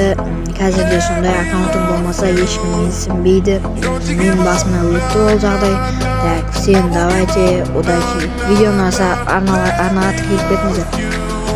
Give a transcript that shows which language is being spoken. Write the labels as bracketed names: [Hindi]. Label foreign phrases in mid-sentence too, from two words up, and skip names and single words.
[Kazakh] Қазірде сондай аккаунтың болмаса ешкім менсінбейді. Мен басыма өтті ол жағдай. [Russian] Так, всем давайте удачи. [Kazakh] Видеоны арнаға тіркеліп кетіңіздер.